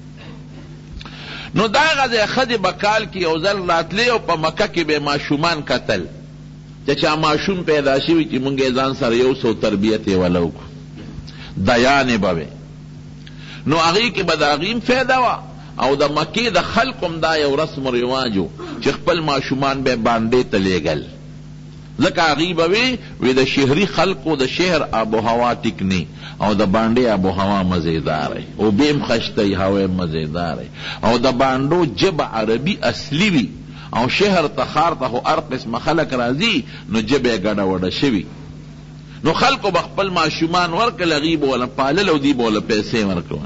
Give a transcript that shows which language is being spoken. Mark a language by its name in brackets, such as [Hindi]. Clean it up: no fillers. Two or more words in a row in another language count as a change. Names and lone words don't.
[Pashto] نو دا هغه ځای ښځې به کال کې یو ځل راتلې او په مکه کې به ماشومان کتل چې چا ماشوم پیدا شوي چې مونږ یې ځان سره یو څو تربیت یې وله وکړو، دیانې به وې. نو هغې کې به د هغې هم فایده وه او د مکې د خلکو هم دا یو رسم و رواج و چې خپل ماشومان به باندې ته لیږل، ځکه هغې به وی د شهري خلقو د شهر آب و هوا ټیک نه او د باندې آب و هوا مزیدار او بیم خشته هوا مزیدار او د باندو جبه عربي اصلي وي او شهر ته ښار ته خو هر قسمه خلک راځي نو جبه یې ګډه وډه شوي. نو خلکو به خپل ماشومان ورکړل، هغې به وله پالل او دوی به وله پیسې ورکول.